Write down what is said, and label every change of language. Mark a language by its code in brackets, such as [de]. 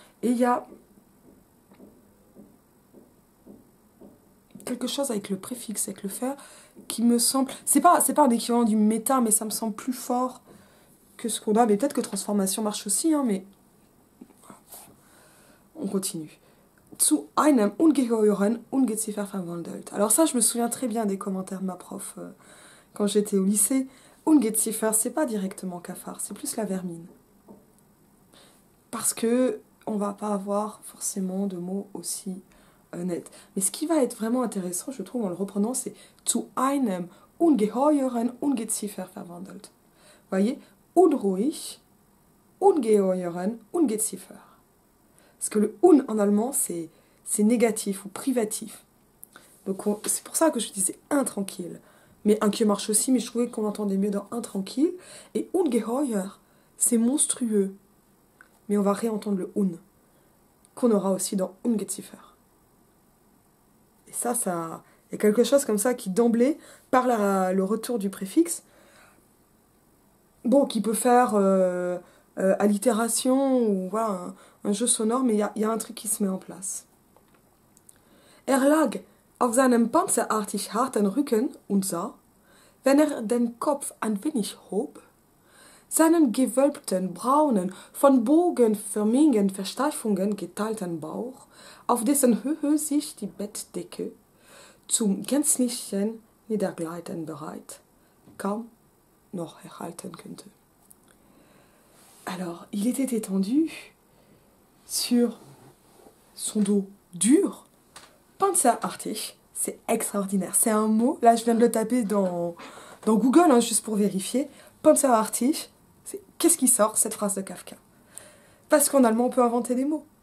[fr] Et il y a quelque chose avec le préfixe, avec le faire, qui me semble... C'est pas un équivalent du méta, mais ça me semble plus fort que ce qu'on a. Mais peut-être que transformation marche aussi, hein, mais... On continue. [de] Zu einem ungeheuren Ungeziefer verwandelt. [fr] Alors ça, je me souviens très bien des commentaires de ma prof quand j'étais au lycée. Ungeziefer, c'est pas directement cafard, c'est plus la vermine. Parce que on va pas avoir forcément de mots aussi net. Mais ce qui va être vraiment intéressant, je trouve, en le reprenant, c'est [de] zu einem ungeheuren Ungeziefer verwandelt. [fr] Vous voyez, [de] unruhig, ungeheuren, ungeziefer. [fr] Parce que le un en allemand, c'est négatif ou privatif. Donc c'est pour ça que je disais intranquille. Mais un qui marche aussi, mais je trouvais qu'on entendait mieux dans intranquille. Et ungeheuer, c'est monstrueux. Mais on va réentendre le un, qu'on aura aussi dans ungeziefer. Et ça, il y a quelque chose comme ça qui d'emblée, par le retour du préfixe, bon, qui peut faire allitération ou voilà, un jeu sonore, mais il y a un truc qui se met en place. [de] Lag auf seinem panzerartig harten Rücken und sah, wenn den Kopf ein wenig hob, seinen gewölbten, braunen, von bogenförmigen Versteifungen geteilten Bauch, auf dessen Höhe sich die Bettdecke zum gänzlichen Niedergleiten bereit kaum noch erhalten könnte. [fr] Alors, il était étendu sur son dos dur, panzerartig, c'est extraordinaire. C'est un mot, là je viens de le taper dans Google, hein, juste pour vérifier. Panzerartig, qu'est-ce qui sort, cette phrase de Kafka? Parce qu'en allemand, on peut inventer des mots.